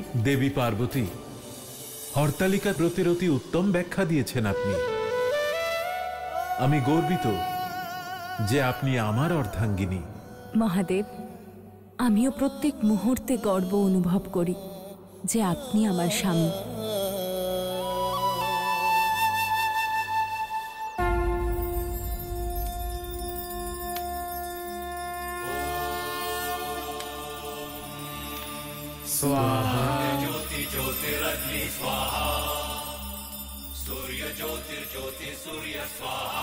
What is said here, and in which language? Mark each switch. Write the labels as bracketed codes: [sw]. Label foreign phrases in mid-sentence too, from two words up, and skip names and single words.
[bn] দেবী পার্বতী, হরতালিকা ব্রতের অতি উত্তম ব্যাখ্যা দিয়েছেন আপনি। আমি গর্বিত যে আপনি আমার অর্ধাঙ্গিনী। মহাদেব, আমিও প্রত্যেক মুহূর্তে গর্ব অনুভব করি যে আপনি আমার স্বামী। [sa] स्वाहा ज्योति ज्योतिरग्नि स्वाहा सूर्य ज्योतिर्ज्योति सूर्य स्वाहा